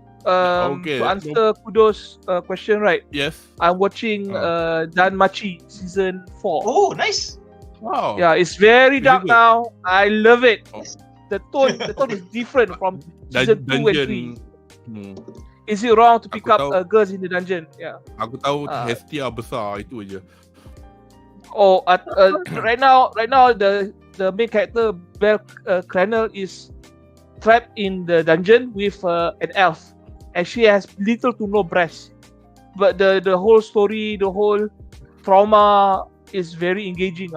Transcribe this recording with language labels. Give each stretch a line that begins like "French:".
English: To answer Kudo's question, right? Yes. I'm watching Danmachi season 4. Oh, nice. Wow. Yeah, it's very dark now. I love it. The tone is different from season 2 and 3. Is it wrong to pick up girls in the dungeon? Yeah.
Malay: Aku tahu Hestia besar itu aja.
English: Right now the main character Cranel is trapped in the dungeon with an elf, and she has little to no breast. But the whole story, the whole trauma is very engaging.